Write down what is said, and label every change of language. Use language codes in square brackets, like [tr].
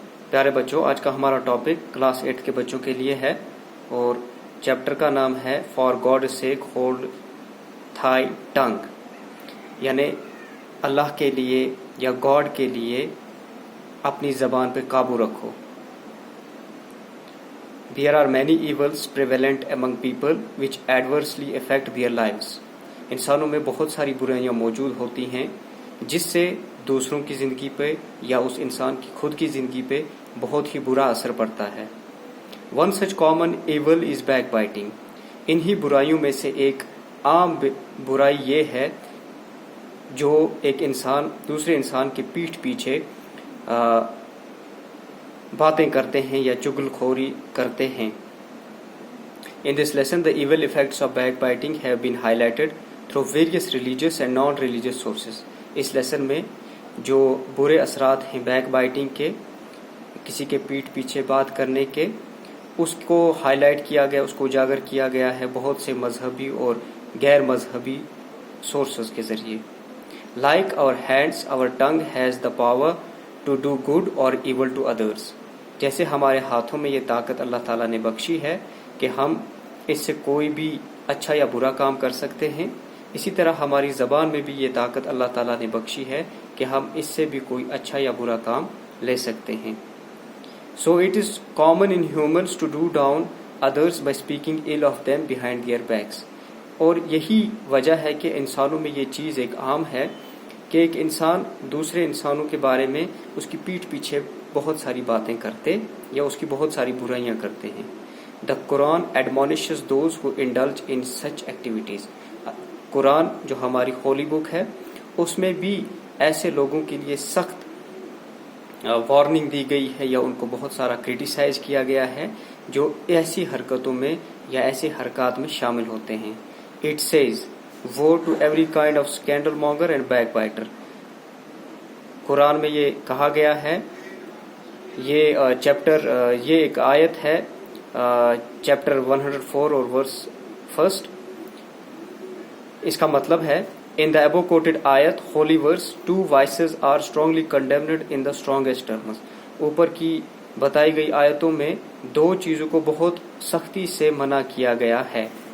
[hi] प्यारे बच्चों, आज का हमारा टॉपिक क्लास 8 के बच्चों के लिए है और चैप्टर का नाम है [en] for God sake hold thy tongue, [hi] यानी अल्लाह के लिए या गॉड के लिए अपनी ज़बान पे काबू रखो. [en] There are many evils prevalent among people which adversely affect their lives. [hi] इंसानों में बहुत सारी बुराइयां मौजूद होती हैं जिससे दूसरों की ज़िंदगी पे या उस इंसान की खुद की ज़िंदगी पे बहुत ही बुरा असर पड़ता है. [en] One such common evil is backbiting. [hi] इन्हीं बुराइयों में से एक आम बुराई ये है जो एक इंसान दूसरे इंसान के पीठ पीछे बातें करते हैं या चुगलखोरी करते हैं. [en] In this lesson, the evil effects of backbiting have been highlighted through various religious and non-religious sources. [hi] इस लेसन में जो बुरे असरात हैं बैकबाइटिंग के, किसी के पीठ पीछे बात करने के, उसको हाईलाइट किया गया, उसको उजागर किया गया है बहुत से मजहबी और गैर मजहबी सोर्सेज के ज़रिए. [en] Like our hands, our tongue has the power to do good or evil to others. [hi] जैसे हमारे हाथों में ये ताकत अल्लाह ताला ने बख्शी है कि हम इससे कोई भी अच्छा या बुरा काम कर सकते हैं, इसी तरह हमारी ज़बान में भी ये ताकत अल्लाह ताला ने बख्शी है कि हम इससे भी कोई अच्छा या बुरा काम ले सकते हैं. [en] So it is common in humans to do down others by speaking ill of them behind their backs. [hi] और यही वजह है कि इंसानों में ये चीज़ एक आम है कि एक इंसान दूसरे इंसानों के बारे में उसकी पीठ पीछे बहुत सारी बातें करते या उसकी बहुत सारी बुराइयां करते हैं. [en] The Quran admonishes those who indulge in such activities. [hi] Quran जो हमारी होली बुक है उसमें भी ऐसे लोगों के लिए सख्त वार्निंग दी गई है या उनको बहुत सारा क्रिटिसाइज किया गया है जो ऐसी हरकतों में या ऐसे हरकत में शामिल होते हैं. [en] It says, woe to every kind of scandal monger and backbiter. [hi] Quran में ये कहा गया है, ये ये एक आयत है, चैप्टर 104 और वर्स 1. इसका मतलब है, [en] in the above quoted ayat, holy verse, two vices are strongly condemned in the strongest terms. [hi] ऊपर की बताई गई आयतों में दो चीज़ों को बहुत सख्ती से मना किया गया है.